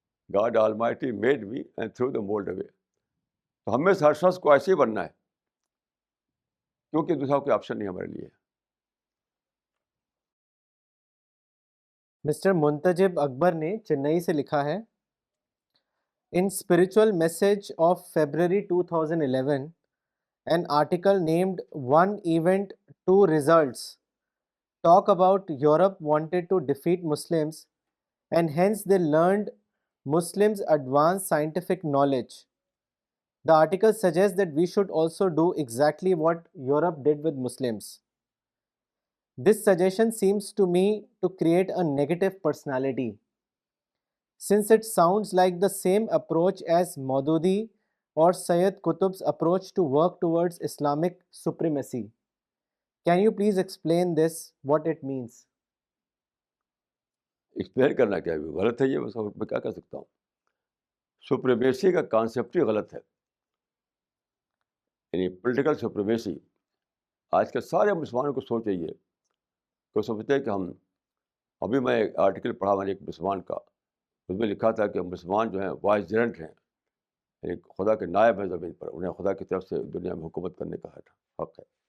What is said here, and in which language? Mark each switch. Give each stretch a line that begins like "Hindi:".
English: God Almighty made me and threw the mould away.
Urdu: تو ہمیں ہر شخص کو ایسے ہی بننا ہے، کیونکہ دوسرا کوئی آپشن نہیں ہمارے لیے. مسٹر منتجب اکبر نے چنئی سے لکھا ہے،
English: In Spiritual Message of February 2011, an article named One Event, Two Results talk about Europe wanted to defeat Muslims and hence they learned Muslims advanced scientific knowledge. The article suggests that we should also do exactly what Europe did with Muslims. This suggestion seems to me to create a negative personality, since it sounds like the same approach as Maududi or Sayyid Qutb's approach to work towards Islamic supremacy. Can you please explain this, what it means?
Urdu: Explain کرنا کیا ہے، غلط ہے یہ، بس اور میں کیا کر سکتا ہوں. سپریمیسی کا کانسیپٹ ہی غلط ہے. یعنی پولیٹیکل سپریمیسی آج کل سارے مسلمانوں کو سوچ رہی ہے تو سمجھتے ہیں کہ ہم. ابھی میں ایک آرٹیکل پڑھا میں نے ایک مسلمان کا، اس میں لکھا تھا کہ مسلمان جو ہیں وائسجرنٹ ہیں، یعنی خدا کے نائب ہیں زمین پر، انہیں خدا کی طرف سے دنیا میں حکومت کرنے کا حق ہے.